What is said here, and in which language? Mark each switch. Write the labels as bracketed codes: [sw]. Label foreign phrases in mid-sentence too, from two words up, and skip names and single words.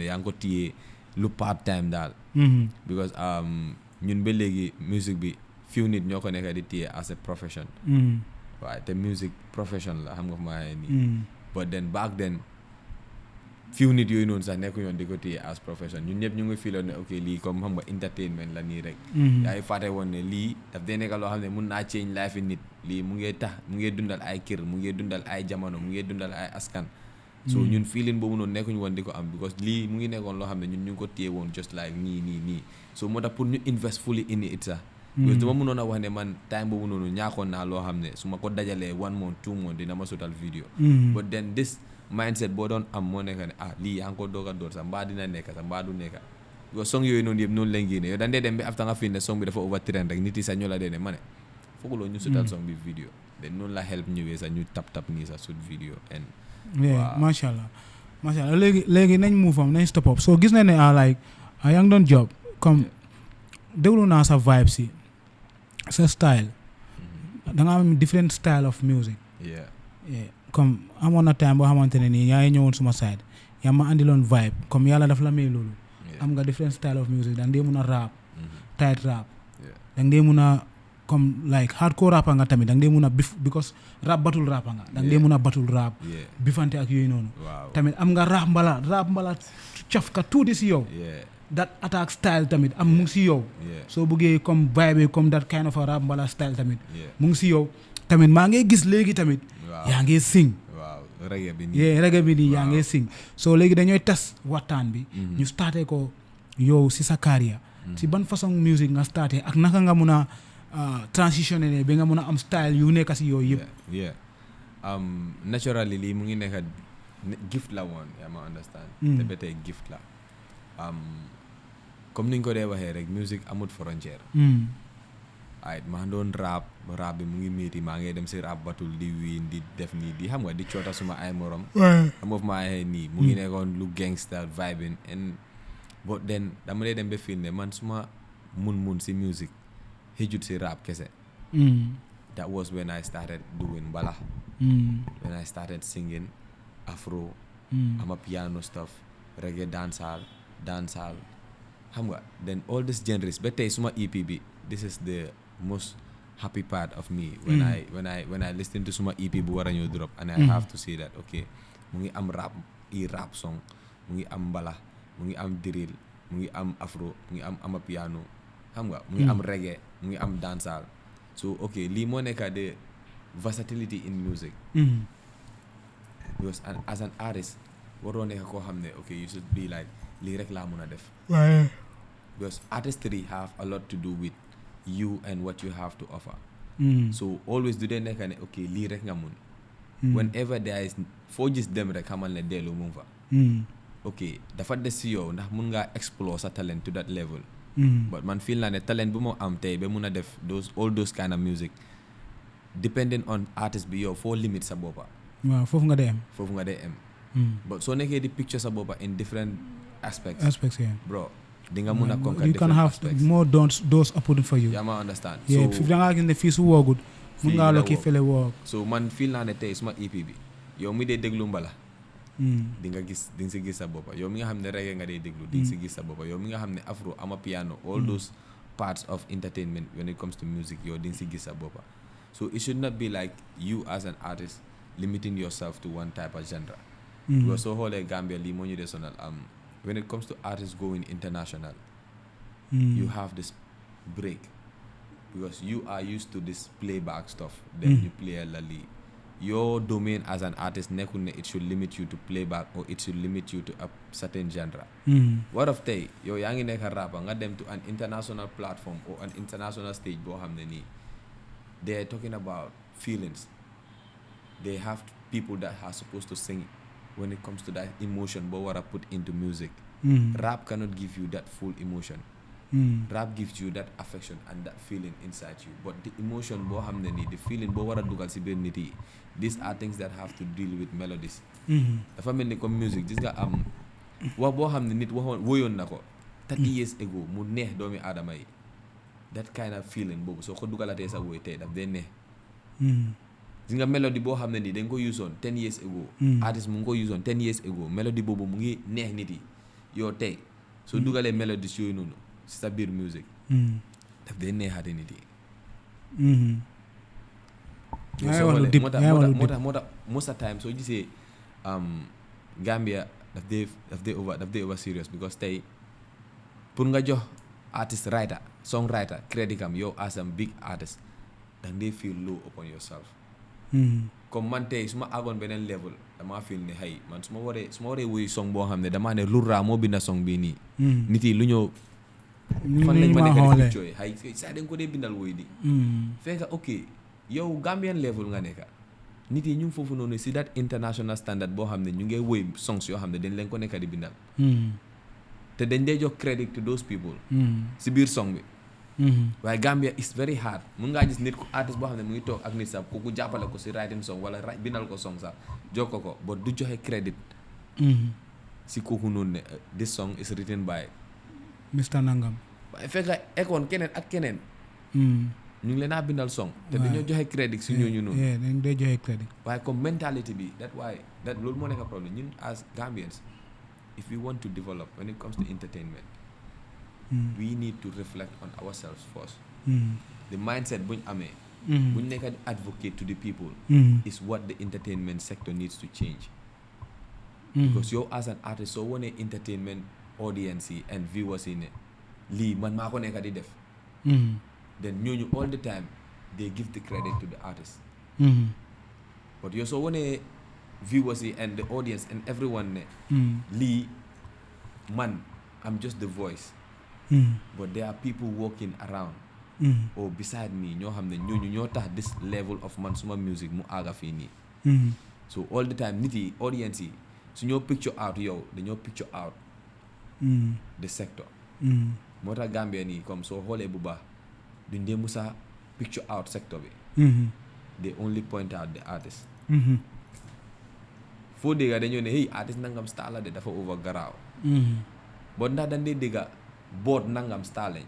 [wo] yaa ngi ko téye lu [en] part time [wo] daal because ñun ba léegi musique bi few nit ñoo ko nekk di téye [en] as a profession [wo] waaye te [en] music profession [wo] la xam nga fu ma nii [en] but then back then [wo] few nit yooyu noonu sax nekku yoon di ko téye [en] as profession [wo] ñun ñëpp ñu ngi filoon ne ok lii comme xam nga entertainment la nii rek yaa ngi fàtte woon ne lii daf dee nekk loo xam ne mun naa [en] change life [wo] yi nit lii mu ngi tax mu ngi dundal ay kër mu ngi dundal ay jamono mu ngi dundal ay askan so ñun feeling boobu noonu nekkuñu woon di ko am because lii mu ngi nekkoon loo xam ne ñun ñu ngi ko téye woon [en] just like [wo] nii so moo tax pour ñu [en] invest fully in it [wo] sax because dama mënoon a wax ne man time boobu noonu ñaakoon naa loo xam ne su ma ko dajalee [en] 1 month 2 month [wo] dina ma sotal vidéo [en] but then this mindset [wo] boo doon am moo nekk ne lii yaa ngi ko doog a door sax mbaa dina nekk sax mbaa du nekk because song yooyu noonu yëpp noonu lañ génne yow dañ dee dem ba after nga fi ne song bi dafa [en] over trend [wo] rek nit yi sax ñoo la dee ne ma ne fooguloo ñu sotal song bi vidéo then noonu la help ñëwee sax ñu tap nii sax sut vidéo and [ar] macha allah [wo] léegi nañ move am nañ [en] stop up [wo] so gis nañ ne like yaa ngi doon job comme déglu naa sa vibe si sa style da nga am [en] different style of music [wo] comme amoon na time boo xamante ne nii yaa ngi ñëwoon suma side yaa ma andiloon vibe comme yàlla daf la may loolu am nga [en] different style of music [wo] da nga dee mun a rap [en] tight rap [wo] da nga dee mun a comme [en] like hardcore rapper [wo] nga tamit da nga dee mun a because rap batul rapper nga da nga dee mun a batul rap bifante ak yooyu noonu tamit am nga rap mbala caf ka tuuti si yow [en] that attack style [wo] tamit am mu ngi si yow soo bëggee comme vibe comme [en] that kind of a rap [wo] mbala style tamit mu ngi si yow tamit maa ngi gis léegi tamit yaa ngi [en] sing reggae [wo] bi nii yaa ngi sing so léegi dañooy tas waxtaan bi ñu starté ko yow si sa carrière si ban façon musique nga starté ak naka nga mun a transitionné ne ba nga mun a am style yu nekk si yooyu yëpp naturally lii mu ngi nekk gift la woon yaa ma understand te ba tey gift la comme niñ ko dee waxee rek musique amut frontière ay maa doon rap bi mu ngi métti maa ngi dem si rap batul di wiin di def nii di xam nga di coota suma ay morom amoof maa ay nii mu ngi nekkoon lu [en] gangster vibing and but then [wo] dama dee dem ba fii ne man suma mun si musique xëjut si rap kese [en] that was when I started doing mbala when I started singing afro ama piano stuff reggae dancehall [wo] xam nga [en] then all these genres [wo] ba tey suma EP bi [en] this is the most happy part of me when I listen to [wo] suma EP bu war a ñëw drop [en] and I have to say that okay [wo] mu ngi am [en] rap song [wo] mu ngi am mbala mu ngi am drill mu ngi am afro mu ngi am ama piano xam nga mu ngi am reggae mu ngi am dancehall so okay lii moo nekk de [en] versatility in music because as an artist [wo] waroo nekk koo xam ne [en] okay you should be like [wo] lii rek laa mun a def [en] because artistry have a lot to do with you and what you have to offer [wo] so always du dee nekk ne okay lii rek nga mun [en] whenever there is [wo] foo gis dem rek xamal ne dellu mu fa ok dafa des si yow ndax mun ngaa explore sa talent [en] to that level [wo] but man feel naa ne talent bu moo am tey ba mun a def [en] all those kind of music depending on artist [wo] bi yow foo limit sa boppa waaw foofu nga dee am [en] but [wo] soo nekkee di [en] picture [wo] sa boppa [en] in different aspects yeah. [wo] bro di nga mun a conquer [en] you can have aspects. more doors open for you [wo] yaa ma understand yeah so da ngaa gis ne fii su woogut mun ngaa lokki fele woog so man feel naa ne tey suma EP bi yow mi dee déglu mbala di nga si gis sa boppa yow mi nga xam ne reggae nga dee déglu di nga si gis sa boppa yow mi nga xam ne [en] afro ama piano all those parts of entertainment when it comes to music yow [wo] di nga si gis sa boppa [en] so it should not be like you as an artist limiting yourself to one type of genre because [wo] soo xoolee [en] Gambia [wo] lii moo ñu dee sonal [en] when it comes to artists going international you have this break because you are used to this playback stuff then you play la lii your domain as an artist [wo] nekkul ne [en] it should limit you to playback or it should limit you to a certain genre. What of [wo] tey yow yaa ngi nekk rapper nga dem [en] to an international platform or an international stage [wo] boo xam ne nii [en] they are talking about feelings. They have people that are supposed to sing when it comes to that emotion [wo] boo war a [en] put into music. Rap cannot give you that full emotion. Rap gives you that affection and that feeling inside you, but the emotion [wo] boo xam ne nii [en] the feeling [wo] boo war a dugal si biir nit yi, [en] these are things that have to deal with melodies. [wo] dafa mel ni comme music gis nga am wax boo xam ne nit woyoon na ko [en] 30 years ago [wo] mu neex doomi aadama yi, [en] that kind of feeling [wo] boobu soo ko dugalatee sa woy tey daf dee neex. gis nga melody boo xam ne nii dañ ko usoon [en] 10 years ago, [wo] artist mu ngi ko usoon [en] 10 years ago, [wo] melody boobu mu ngi neex nit yi yow tey soo dugalee melodies yooyu noonu si sa biir music daf dee neexaate nit yi. moo tax [en] most of time [wo] soo gisee Gambia daf dee over serious because tey pour nga jox artist writer songwriter credit am yow [en] as a big artist [wo] dang dee [en] feel low upon yourself. [wo] comme man tey su ma àggoon beneen level damaa feel ne xëy man su ma waree wuy song boo xam ne damaa ne Lura moo binda song bii nii nit yi lu ñëw fan lañ ma nekk di picture xëy saa dañ ko dee bindal woy di fekk ok yow Gambian level nga nekka nit yi ñu ngi foofu noonu si [en] that international standard [wo] boo xam ne ñu ngi woy songs yoo xam ne dañ leen ko nekk di bindal te dañ dee jox credit to those people si biir song bi. waaye Gambia [en] is very hard [wo] mun ngaa gis nit ku artiste boo xam ne mu ngi toog ak nit sax ku jàppale ko si writing song wala bindal ko song sax jox ko but du joxe credit si kooku noonu ne [en] this song is written by Mr. Nangam. [wo] waaye fekk ekoon keneen ak keneen ñu ngi leen a bindal song te dañoo joxe crédit si ñooñu noonu dañ dee joxe crédit waaye comme mentality bi loolu moo nekk problème ñun [en] as Gambians if we want to develop when it comes to entertainment we need to reflect on ourselves first. The mindset [wo] buñ amee buñ nekk di [en] advocate to the people is what the entertainment sector needs to change because yow as an artist [wo] soo wonee [en] entertainment audience yi and viewers yi [wo] ne lii man maa ko nekk di def [en] then ñooñu all the time they give the credit to the artist but yow [wo] soo wonee [en] viewers yi and the audience and everyone ne lii man I'm just the voice but there are people walking around or beside me [wo] ñoo xam ne ñooñu ñoo tax [en] this level of man [wo] suma music mu àgga fii nii [en] so all the time [wo] nit yi audience yi su ñoo [en] picture out yow dañoo picture out [wo] the sector moo tax Gambia nii comme soo xoolee bu baax duñ dee musa picture out sector bi [en] they only point out the artist [wo] foo dégga dañoo ne [en] hey artist [wo] nangam star la de dafa over garaaw but ndax dañ dee dégga board nangam star lañ